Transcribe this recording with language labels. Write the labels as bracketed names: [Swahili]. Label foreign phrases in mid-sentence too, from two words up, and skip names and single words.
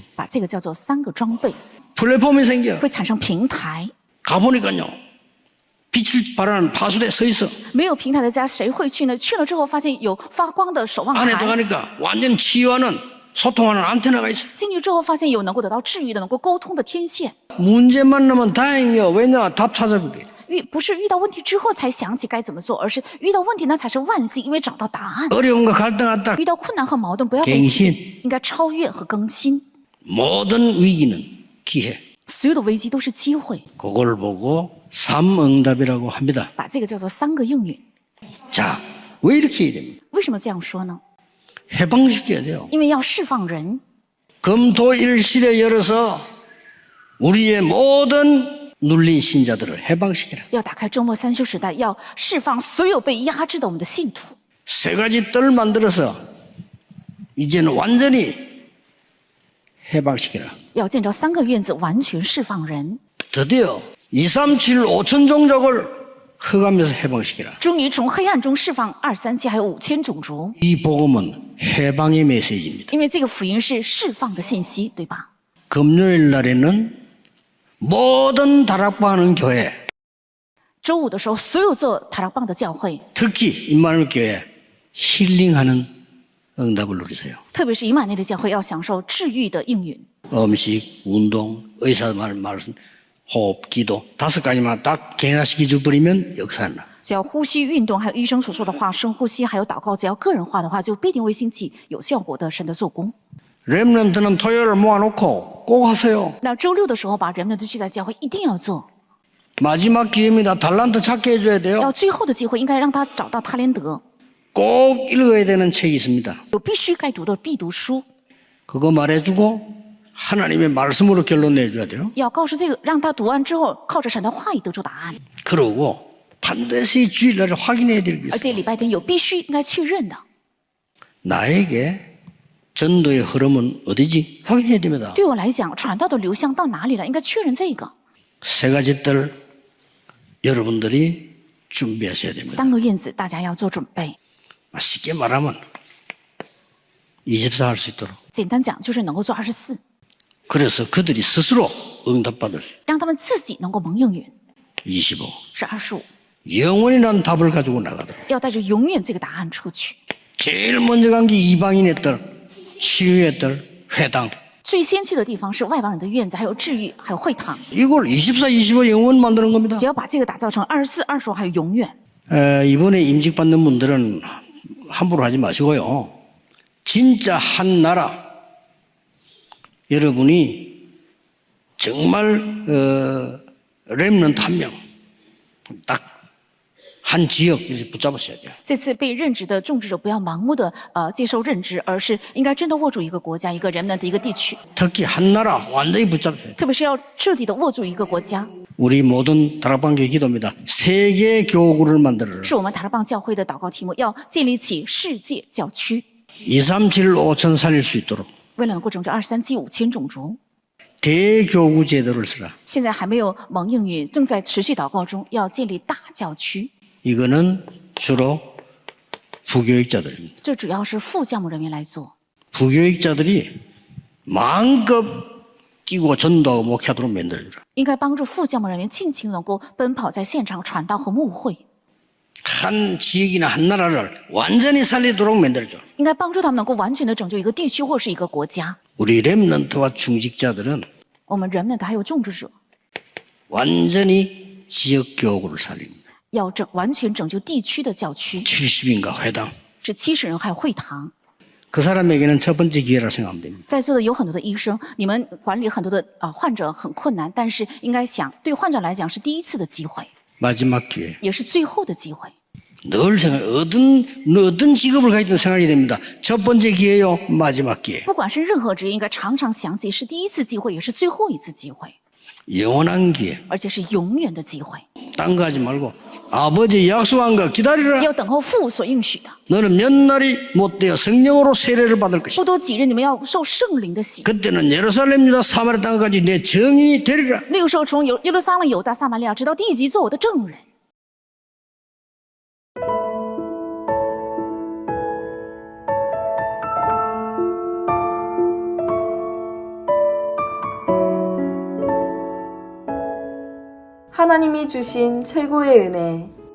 [Chinese] 把这个叫做3个装备， [Korean] 플랫폼이 생겨. [Chinese] 会产生平台。 [Korean] 가보니까요. 빛을 발하는 파수대 서 있어. [Chinese] 没有平台的家谁会去呢？去了之后发现有发光的守望 [Korean] 안에 [Chinese] 台， [Korean] 들어가니까 완전 치유하는 소통하는 안테나가 있어. [Chinese] 进去之后发现有能够得到治愈的、能够沟通的天线。 [Korean] 문제 만나면 다행이요. 왜냐? 답 찾아주게. [Chinese] 不是遇到问题之后才想起该怎么做，而是遇到问题那才是万幸，因为找到答案。 [Korean] 어려움과 갈등하다 [Chinese] 遇到困难和矛盾，不要被 [Korean] 갱신 [Chinese] 应该超越和更新。 [Korean] 모든 위기는 기회. [Chinese] 所有的危机都是机会， [Korean] 그걸 보고 삼응답이라고 합니다. [Chinese] 把这个叫做3个应允。 [Korean] 자, 왜 이렇게 해야 됩니까? [Chinese] 为什么这样说呢？ [Korean] 해방시켜야 돼요. [Chinese] 因为要释放人。 [Korean] 금토일실에 열어서 우리의 모든 눌린 신자들을 해방시키라. [Chinese] 要打开周末3休时代，要释放所有被压制的我们的信徒。 [Korean] 세 가지 뜰 만들어서 이제는 완전히 해방시키라. [Chinese] 要建造3个院子，完全释放人。 [Korean] 드디어 237 5천 종족을 흑암에서 해방시키라. [Chinese] 终于从黑暗中释放237还有5000种族， [Korean] 이 복음은 해방의 메시지입니다. [Chinese] 因为这个福音是释放的信息，对吧？ [Korean] 금요일 날에는 모든 다락방하는 교회, [Chinese] 周五的时候，所有做塔拉棒的教会， [Korean] 특히 임마누엘 교회 힐링하는 응답을 누리세요. [Chinese] 特别是以马内利教会要享受治愈的应允。 [Korean] 음식, 운동, 의사 말씀, 호흡, 기도 5가지만 딱 개인화시켜 버리면 역사는 나. [Chinese] 只要呼吸、运动，还有医生所说的话，深呼吸，还有祷告，只要个人化的话，就必定会兴起有效果的神的做工。 [Korean] 렘넌트는 토요일을 모아놓고 꼭 하세요. [Chinese] 那周六的时候，把人们都聚在教会，一定要做。 [Korean] 마지막 기회입니다. 달란트 찾게 해줘야 돼요. [Chinese] 要最后的机会，应该让他找到他连德。 [Korean] 꼭 읽어야 되는 책이 있습니다. [Chinese] 有必须该读的必读书， [Korean] 그거 말해주고 하나님의 말씀으로 결론 내줘야 돼요. [Chinese] 要告诉这个，让他读完之后，靠着神的话语得出答案。 [Korean] 그러고 반드시 주일날에 확인해야 될 게 [Chinese] 而 [Korean] 있어요. [Chinese] 且礼拜天有必须应该确认的。 [Korean] 나에게 전도의 흐름은 어디지? 확인해야 됩니다. [Chinese] 对我来讲，传道的流向到哪里了？应该确认这个。 [Korean] 세 가지들 여러분들이 준비하셔야 됩니다. [Chinese] 3 个院子，大家要做准备。 [Korean] 쉽게 말하면 24 할 수 있도록. [Chinese] 简单讲，就是能够做24， [Korean] 그래서 그들이 스스로 응답받을 수 있어요. [Chinese] 让他们自己能够蒙应允， [Korean] 25. [Chinese] 是25。 [Korean] 영원이라는 답을 가지고 나가도록. [Chinese] 要带着永远这个答案出去。 [Korean] 제일 먼저 간 게 이방인의 딸, 치유의 딸, 회당. [Chinese] 最先去的地方是外邦人的院子，还有治愈，还有会堂。 [Korean] 이걸 24, 25 영원 만드는 겁니다. [Chinese] 只要把这个打造成24、25，还有永远。 [Korean] 이번에 임직받는 분들은 함부로 하지 마시고요. 진짜 한 나라, 여러분이 정말 렘넌트 한 명, 딱 한 지역 이렇게 붙잡으셔야 돼요. [Chinese] 这次被任职的种植者不要盲目的接受任职，而是应该真的握住一个国家、一个人们的一个地区， [Korean] 특히 한 나라 완전히 붙잡으셔야 돼요. [Chinese] 特别是要彻底的握住一个国家。 [Korean] 우리 모든 다락방교회 기도입니다. 세계 교구를 만들어라. [Chinese] 是我们塔勒棒教会的祷告题目，要建立起世界教区， [Korean] 237 5천 살릴 수 있도록 [Chinese] 为了能够拯救237、5000种族。 [Korean] 대교구 제도를 쓰라. [Chinese] 现在还没有蒙应允，正在持续祷告中，要建立大教区。 [Korean] 이거는 주로 부교육자들입니다. [Chinese] 这主要是副教牧人员来做， [Korean] 부교육자들이 마음껏 뛰고 전도하고 목회하도록 만들어주라. [Chinese] 应该帮助副教牧人员尽情能够奔跑在现场传道和牧会， [Korean] 한 지역이나 한 나라를 완전히 살리도록 만들어줘. [Chinese] 应该帮助他们能够完全的拯救一个地区或是一个国家。 [Korean] 우리 렘넌트와 중직자들은 [Chinese] 我们人们的还有种植者， [Korean] 완전히 지역 교구를 살립니다. [Chinese] 要完全拯救地区的教区， [Korean] 70인가 회당. [Chinese] 是70人，还有会堂。 [Korean] 그 사람에게는 첫 번째 기회라 생각하면 됩니다. [Chinese] 在座的有很多的医生，你们管理很多的患者很困难，但是应该想，对患者来讲是第一次的机会， [Korean] 마지막 기회. [Chinese] 也是最后的机会。 [Korean] 늘 생각, 어떤 직업을 가지든 생각이 됩니다. 첫 번째 기회요, 마지막 기회. [Chinese] 不管是任何职业，应该常常想起是第一次机会，也是最后一次机会， [Korean] 영원한 기회. [Chinese] 而且是永远的机会。 [Korean] 딴 거 하지 말고 아버지 약속한 거 기다리라. [Chinese] 要等候父所应许的， [Korean] 너는 몇 날이 못 되어 성령으로 세례를 받을 것이다. [Chinese] 不多几日，你们要受圣灵的洗。 [Korean] 그때는 예루살렘 유다 사마리아 땅까지 내 증인이 되리라. [Chinese] 那个时候，从耶路撒冷、犹大、撒玛利亚，直到地极，做我的证人。 [Korean] 하나님이 주신 최고의 은혜.